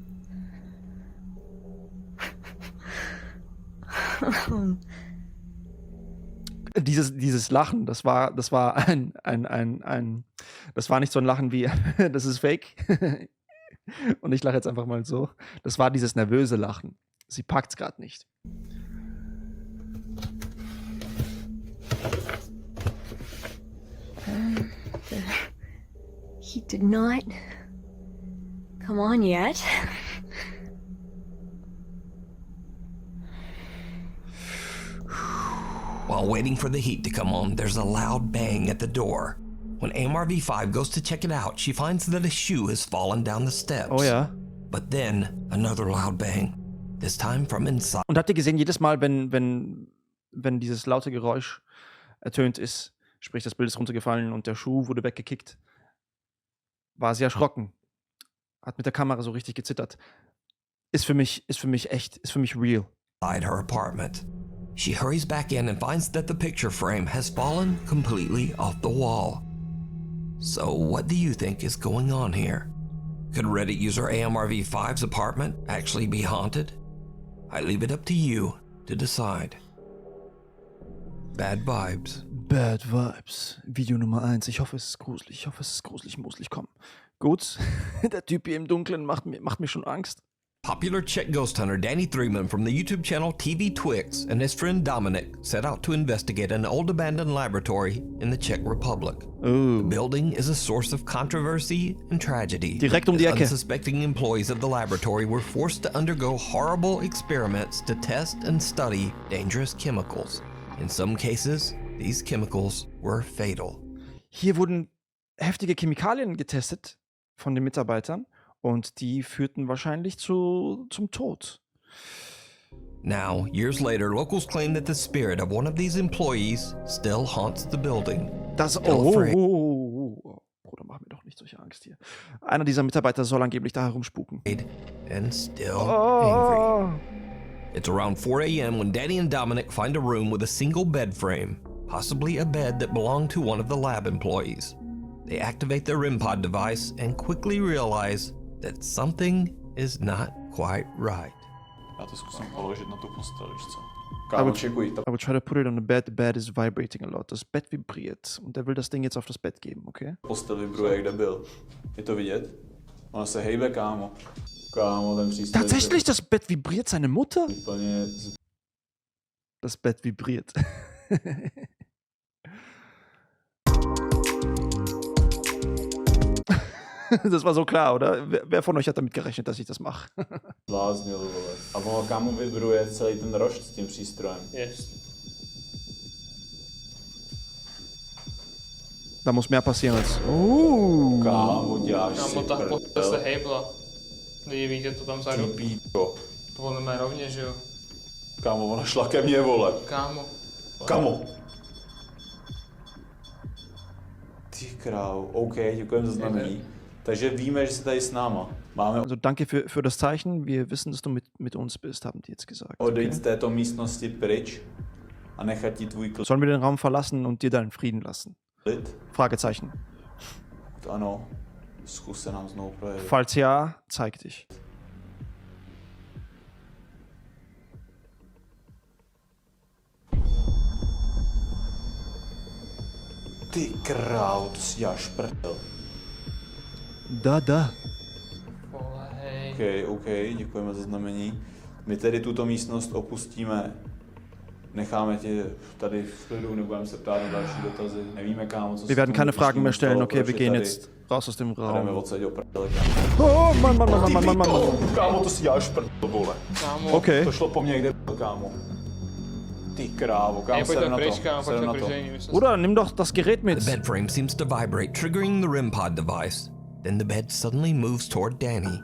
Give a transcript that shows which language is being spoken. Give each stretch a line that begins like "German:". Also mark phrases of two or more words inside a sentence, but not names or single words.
German: Dieses Lachen, das war das war nicht so ein Lachen wie, das ist fake. Und ich lache jetzt einfach mal so. Das war dieses nervöse Lachen. Sie packt's gerade nicht.
English: He did not come on yet. While waiting for the heat to come on, there's a loud bang at the door. When AMRV5 goes to check it out, she finds that a shoe has fallen down the steps.
German: Oh ja.
English: But then, another loud bang. This time from inside.
German: Und habt ihr gesehen, jedes Mal, wenn dieses laute Geräusch ertönt ist, sprich das Bild ist runtergefallen und der Schuh wurde weggekickt, war sie erschrocken. Hat mit der Kamera so richtig gezittert. Ist für mich echt, ist für mich real.
English: Her apartment. She hurries back in and finds that the picture frame has fallen completely off the wall. So what do you think is going on here? Could Reddit user AMRV5's apartment actually be haunted? I leave it up to you to decide. Bad vibes.
German: Bad Vibes. Video Nummer 1. Ich hoffe, es ist gruselig. Ich hoffe, es ist gruselig, muselig. Komm. Gut. Der Typ hier im Dunkeln macht mir schon Angst.
English: Popular Czech ghost hunter Danny Threeman from the YouTube channel TV Twix and his friend Dominic set out to investigate an old abandoned laboratory in the Czech Republic. Ooh. The building is a source of controversy and tragedy.
German: Direkt die Ecke.
English: Unsuspecting employees of the laboratory were forced to undergo horrible experiments to test and study dangerous chemicals. In some cases, these chemicals were fatal.
German: Hier wurden heftige Chemikalien getestet von den Mitarbeitern. Und die führten wahrscheinlich zum Tod.
English: Now, years later, locals claim that the spirit of one of these employees still haunts the building.
German: Bruder, mach mir doch nicht solche Angst hier. Einer dieser Mitarbeiter soll angeblich da herumspuken.
English: And still angry. It's around 4 a.m. when Danny and Dominic find a room with a single bed frame, possibly a bed that belonged to one of the lab employees. They activate their REM pod device and quickly realize that something is not quite right.
Czech: Já to zkusím položit na tu postel, víš co?
English: I would try to put it on the bed. The bed is vibrating a lot.
German: Das Bett vibriert. Und er will das Ding jetzt auf das Bett geben, okay?
Czech: Postel vibruje, kde byl. Je to vidět? Ona se hejbe, kámo. Kámo, ten přístroj.
German: Tatsächlich, das Bett vibriert, seine Mutter?
Czech: Úplně...
German: Das Bett vibriert. Das war so klar, oder? Wer von euch hat damit gerechnet, dass ich das mache?
Czech: Bláznil, vole. A ono kámo vibruje celý ten rošt s tím přístrojem. Yes.
German: Da muss mehr passieren als...
Czech: Kámo, děláš Kámo, si ta prdel. postel se hejbla. Nevíte to tam vzadu? Ty píčo. To bylo mé rovně, že jo? Kámo, ona šla ke mně, vole. Kámo. Kamo. Ty král, OK, děkujeme za znamení. Takže víme, že jsi tady s náma. Máme
German: Also danke für das Zeichen. Wir wissen, dass du mit uns bist, haben die jetzt gesagt.
Czech: odejít z této místnosti pryč a nechat ti tvůj
German: Sollen wir den Raum verlassen und dir deinen Frieden lassen?
Czech: klid?
German: Fragezeichen.
Czech: Ano, zkus se nám znovu projevit.
German: Falls ja, zeig dich.
Czech: Ty král, to si děláš prdel.
German: Da.
Czech: Vole, hej. OK, děkujeme za znamení. My tedy tuto místnost opustíme. Necháme tě tady v klidu, nebudeme se ptát na další dotazy. Nevíme, kámo, co
German: Wir werden keine Fragen mehr stellen. Okay, wir gehen jetzt raus aus dem
Czech: Jdeme
German: Raum.
Czech: odsaď do prdele,
German: Oh, Mann.
Czech: kámo, to si děláš prdel, vole. Kámo. Okay. To šlo po mně, kde byl, kámo. Ty krávo, kámo, seru na to. Seru na to.
German: Oder nimm doch das Gerät mit.
English: The bed frame seems to vibrate, triggering the REM pod device. Then the bed suddenly moves toward Danny.